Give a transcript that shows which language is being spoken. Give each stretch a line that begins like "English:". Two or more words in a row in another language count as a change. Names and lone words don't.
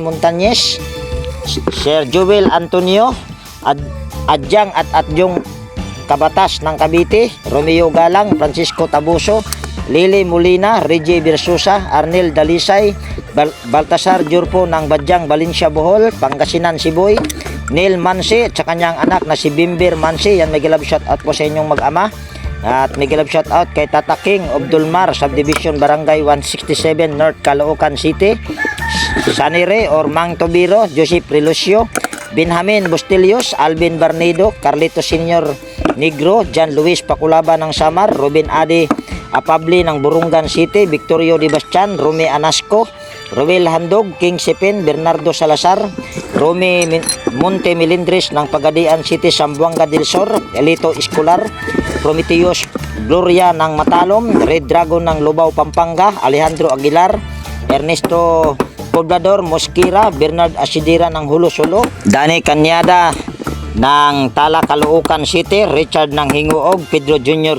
Filipino: Montañez, Sir Joel Antonio, Adyang at Adyong Kabatas ng Cavite, Romeo Galang, Francisco Tabuso, Lili Molina, Reggie Versosa, Arnel Dalisay, Baltasar Jurpo ng Badyang Valencia Bohol, Pangasinan Siboy, Neil Mansi at sa kanyang anak na si Bimber Mansi. Yan, may love shout out po sa inyong mag-ama. At may love shout out kay Tata King of Dulmar, Subdivision Barangay 167 North Caloocan City, Sanire or Mang Tobiro, Joseph Relucio, Benjamin Bustilios, Alvin Barnido, Carlito Senior Negro, John Luis Paculaba ng Samar, Ruben Adi Apabli ng Burungan City, Victorio Di Bastian, Rumi Anasco, Roel Handog, King Sipin, Bernardo Salazar, Romy Monte Milindres ng Pagadian City, Sambuanga del Sur, Elito Escolar, Prometheus Gloria ng Matalom, Red Dragon ng Lubao, Pampanga, Alejandro Aguilar, Ernesto Poblador Mosquera, Bernard Asidira ng Hulo-Sulo, Dani Kanyada ng Tala, Caloocan City, Richard ng Hinguog, Pedro Jr.